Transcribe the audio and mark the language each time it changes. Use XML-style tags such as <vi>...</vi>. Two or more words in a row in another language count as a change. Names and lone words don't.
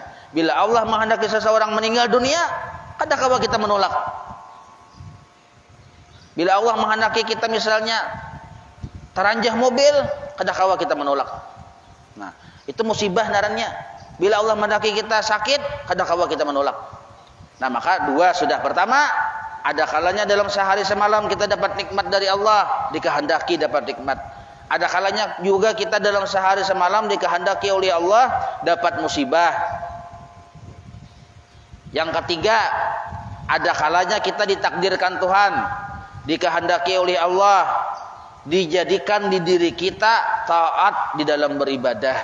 <id>Bila Allah menghendaki seseorang meninggal dunia,</id> <bjn>kada kawa</bjn> <id>kita menolak. Bila Allah menghendaki kita misalnya teranjah mobil,</id> <bjn>kada kawa</bjn> <id>kita menolak. Nah, itu musibah narannya. Bila Allah menghendaki kita sakit,</id> <bjn>kada kawa</bjn> <id>kita menolak. Nah, maka dua sudah. Pertama, ada kalanya dalam sehari semalam kita dapat nikmat dari Allah, dikehendaki dapat nikmat. Ada kalanya juga kita dalam sehari semalam dikehendaki oleh Allah dapat musibah. Yang ketiga, ada kalanya kita ditakdirkan Tuhan, dikehendaki oleh Allah, dijadikan di diri kita taat di dalam beribadah.</id>